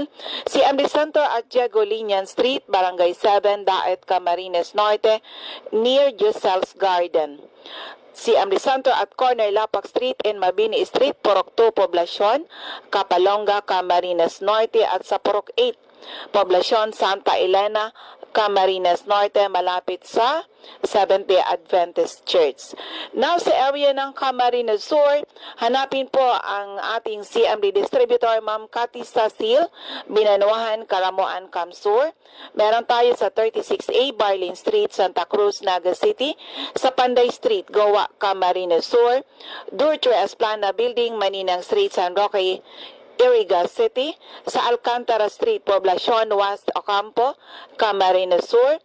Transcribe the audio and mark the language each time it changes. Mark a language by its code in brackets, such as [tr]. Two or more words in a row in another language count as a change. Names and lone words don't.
[en] CMD Center at Diego Linian Street, Barangay 7, Daet, Camarines Norte, near Giselle's Garden. [tl] CMD Center at Corner Lapak Street and Mabini Street, Purok 2, Poblacion, Kapalonga, Camarines Norte, at sa Purok 8, Poblacion Santa Elena, Camarines Norte, malapit sa Seventh-day Adventist Church. Now sa area ng Camarines Sur, hanapin po ang ating CMD distributor, Ma'am Cathy Sasil, Binanuahan, Karamoan, Kamsur. Meron tayo sa 36A Barlin Street, Santa Cruz, Naga City, sa Panday Street, Goa, Camarines Sur, Durtre Esplana Building, Maninang Street, San Roque, Iriga City, sa Alcantara Street, Poblacion West, Ocampo, Camarines Sur,